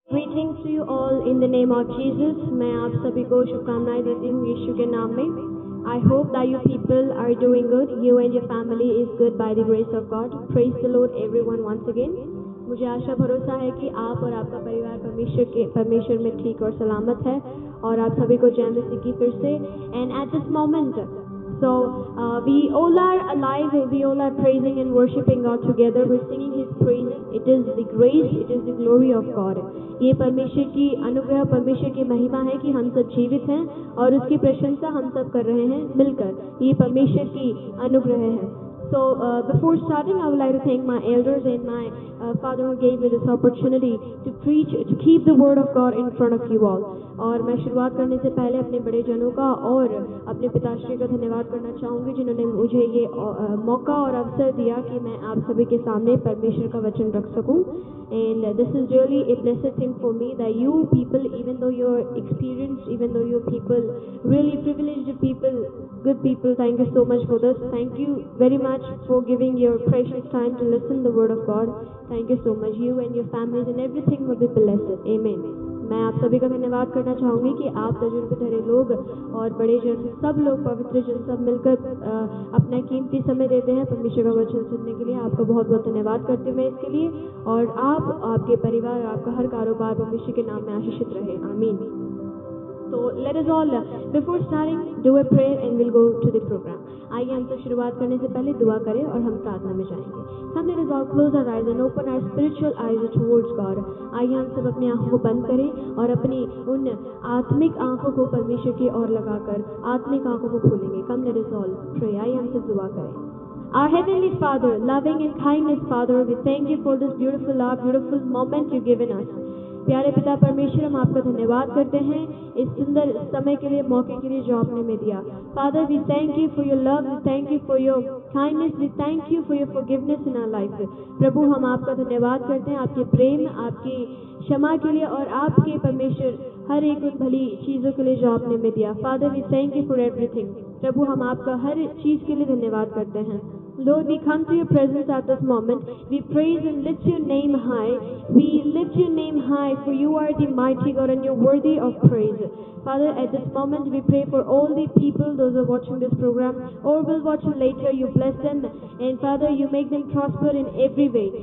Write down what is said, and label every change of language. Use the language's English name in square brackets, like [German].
[English] Greetings to you all in the name of Jesus. [Hindi] मैं आप सभी को शुभकामनाएं देती हूँ यीशु के नाम में. [English] I hope that you people are doing good. You and your family is good by the grace of God. Praise the Lord everyone once again. [Hindi] मुझे आशा भरोसा है कि आप और आपका परिवार परमेश्वर में ठीक और सलामत है और आप सभी को जय मसीह की फिर से. [English] And at this moment, so we all are alive, we all are praising and worshiping God together. We're singing His praises. It is the grace, it is the glory of God. [Hindi] ये परमेश्वर की अनुग्रह, परमेश्वर की महिमा है कि हम सब जीवित हैं और उसकी प्रशंसा हम सब कर रहे हैं मिलकर. ये परमेश्वर की अनुग्रह है. [English] So before starting, I would like to thank my elders and my father who gave me this opportunity to preach, to keep the word of God in front of you all. [Hindi] और मैं शुरुआत करने से पहले अपने बड़े जनों का और अपने पिताश्री का धन्यवाद करना चाहूँगी जिन्होंने मुझे ये मौका और अवसर दिया कि मैं आप सभी के सामने परमेश्वर का वचन रख सकूँ. [English] And this is really a blessed thing for me that you people, even though you're experienced, even though you're people, really privileged people, good people, thank you so much for this. Thank you very much for giving your precious time to listen the word of God. Thank you so much. You and your families and everything will be blessed. Amen. [Hindi] मैं आप सभी का धन्यवाद करना चाहूँगी कि आप तजुर्बे धरे लोग और बड़े जन, सब लोग पवित्र जन, सब मिलकर अपना कीमती समय देते हैं परमेश्वर का वचन सुनने के लिए. आपका बहुत बहुत धन्यवाद करते हुए इसके लिए. और आप, आपके परिवार, आपका हर कारोबार परमेश्वर के नाम में आशीषित रहे. आमीन. [English] So let us all, before starting, do a prayer and we'll go to the program. [Hindi] आइए हम सब शुरुआत करने से पहले दुआ करें और हम प्रार्थना में जाएंगे. [English] Come, let us all close our eyes and open our spiritual eyes towards God. [Hindi] आइए हम सब अपनी आंखों को बंद करें और अपनी उन आत्मिक आंखों को परमेश्वर की ओर लगाकर आत्मिक आंखों को खोलेंगे. [English] Come, let us all pray. [Hindi] आइए हम सब दुआ करें. [English] Our Heavenly Father, loving and kindness Father, we thank you for this beautiful hour, beautiful moment you've given us. [Hindi] प्यारे पिता परमेश्वर, हम आपका धन्यवाद करते हैं इस सुंदर समय के लिए, मौके के लिए जो आपने हमें दिया. [English] Father, we thank you for your love, we thank you for your kindness, we thank you for your forgiveness in our life. [Hindi] प्रभु, हम आपका धन्यवाद करते हैं आपके प्रेम, आपकी क्षमा के लिए और आपके परमेश्वर हर एक उन भली चीज़ों के लिए जो आपने हमें दिया. [English] Father, we thank you for everything. [Hindi] प्रभु, हम आपका हर चीज़ के लिए धन्यवाद करते हैं. [English] Lord, we come to your presence at this moment. We praise and lift your name high. We lift your name high, for you are the mighty God and you're worthy of praise. Father, at this moment we pray for all the people, those who are watching this program or will watch it later. You bless them, and Father, you make them prosper in every way.